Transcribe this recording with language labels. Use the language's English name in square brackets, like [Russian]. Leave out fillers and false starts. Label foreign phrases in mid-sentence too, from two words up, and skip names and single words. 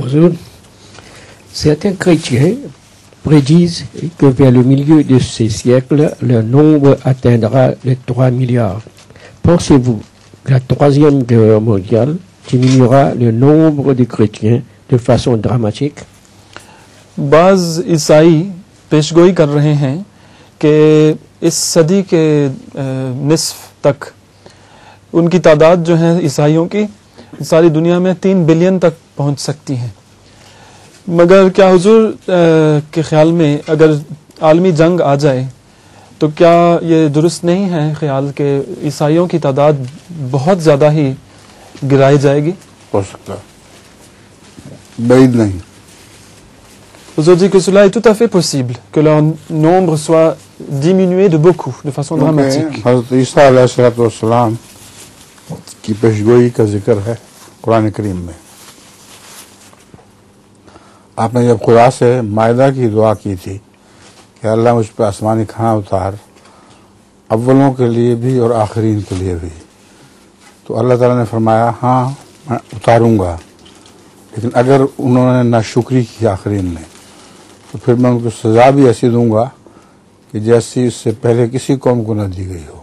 [French] Certains chrétiens prédisent que vers le milieu de ces siècles, leur nombre atteindra les 3 milliards. Pensez-vous que la Troisième Guerre mondiale diminuera le nombre de chrétiens de façon dramatique? [Urdu] بعض عیسائی پیشگوئی کر رہے ہیں کہ اس صدی کے نصف تک ان کی تعداد جو ہے عیسائیوں کی ساری دنیا میں 3 بلین تک پہنچ سکتی ہے. مگر کیا حضور کے خیال میں اگر عالمی جنگ آ جائے تو کیا یہ درست نہیں ہے خیال کہ عیسائیوں کی تعداد بہت زیادہ ہی گرائی جائے گی? ہو سکتا ہے، بعید نہیں. [French] Huzour dit que cela est tout à fait possible, que leur nombre soit diminué de beaucoup, de façon dramatique. [Urdu] حضرت عیسیٰ علیہ السلام کی پیشگوئی کا ذکر ہے قرآن کریم میں. آپ نے جب خدا سے مائدہ کی دعا کی تھی کہ اللہ مجھ پر آسمانی کھانا اتار، اولوں کے لیے بھی اور آخرین کے لیے بھی، تو اللہ تعالیٰ نے فرمایا ہاں میں اتاروں گا، لیکن اگر انہوں نے ناشکری کی آخرین نے تو پھر میں ان کو سزا بھی ایسی دوں گا کہ جیسی اس سے پہلے کسی قوم کو نہ دی گئی ہو.